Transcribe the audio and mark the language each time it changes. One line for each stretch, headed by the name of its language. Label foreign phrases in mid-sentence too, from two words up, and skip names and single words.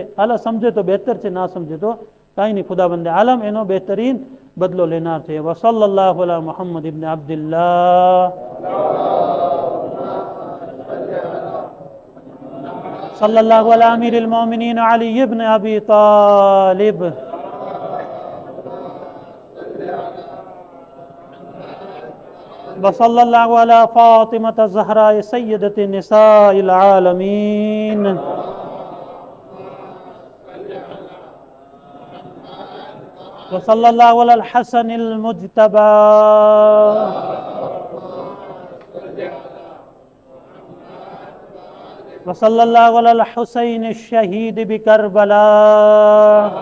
Gujarati: હાલા સમજે તો બહેતર છે, ના સમજે તો કાંઈ નહીં. ખુદાબંદે આલમ એનો બહેતરીન બદલો લેનાર છે.
Arabic: وصلى الله على محمد بن عبد الله صلى الله على أمير المؤمنين علي بن أبي طالب وصلى الله على فاطمة الزهراء سيدة نساء العالمين وصلى الله على الحسن المجتبى وصلى الله على الحسين الشهيد بكربلاء